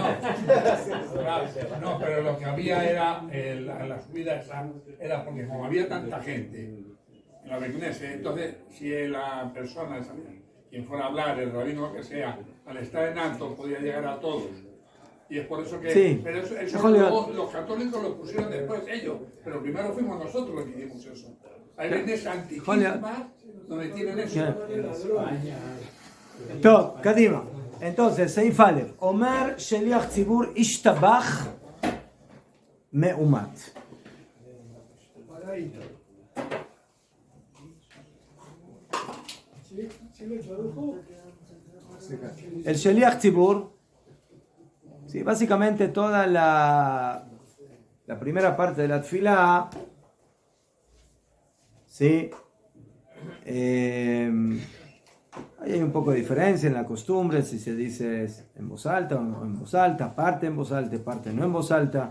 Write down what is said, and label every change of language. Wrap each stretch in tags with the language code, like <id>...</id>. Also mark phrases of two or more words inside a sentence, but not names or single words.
<es>No, pero lo que había era, la subida esa, era porque como había tanta gente en la Beknese, entonces si la persona, quien fuera a hablar, el rabino o que sea, al estar en alto podía llegar a todos. Y es por eso que... Sí. Pero eso los católicos lo pusieron después ellos, pero primero fuimos nosotros los que hicimos eso. Hay veces antiquísimas donde tienen eso.</es> <he>טוב, קדימה. Entonces, סעיף א', אומר שליח ציבור השתבח מאומת.</he> <es>El</es> <he>שליח ציבור,</he> <es>sí, básicamente toda la primera parte de la tefilá, sí, ahí hay un poco de diferencia en la costumbre, si se dice en voz alta o no en voz alta, parte en voz alta, parte no en voz alta.</es>